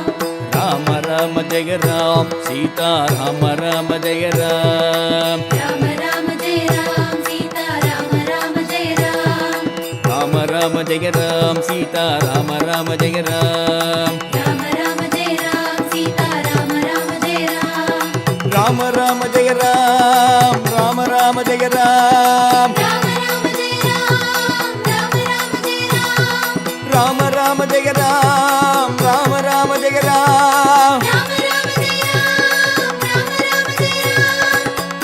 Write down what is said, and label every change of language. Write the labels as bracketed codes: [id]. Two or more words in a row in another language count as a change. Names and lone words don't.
[sa] ராம ராம ஜெய ராம் சீதா ராம ராம ஜெய ராம் ராம ராம ஜெய ராம் சீதா ராம ராம ஜெய ராம் ராம ராம ஜெய ராம் சீதா ராம ராம ஜெய ராம் ராம ராம ஜெய ராம் சீதா ராம ராம ஜெய ராம் ராம ராம ஜெய ராம் ராம ராம ஜெய ராம் ராம ராம ஜெய ராம் ராம ராம ஜெய ராம் ராம ராம ஜெய ராம் ராம ராம ஜெய ராம்